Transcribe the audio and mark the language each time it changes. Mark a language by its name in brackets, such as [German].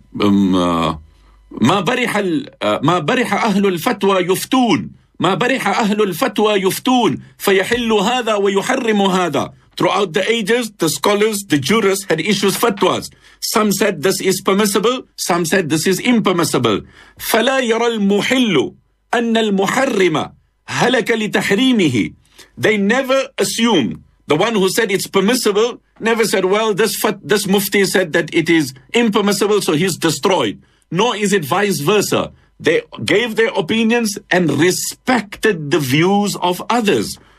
[Arabic] ما برح أهل الفتوى يفتون ما برح أهل الفتوى يفتون فيحل هذا ويحرم هذا. [English] Throughout the ages, the scholars, the jurists had issued fatwas. Some said this is permissible, some said this is impermissible. [Arabic] فلا يرى المحل أن المحرم هلك لتحريمه. [English] They never assume, the one who said it's permissible never said, well, this mufti said that it is impermissible, so he's destroyed. Nor is it vice versa. They gave their opinions and respected the views of others.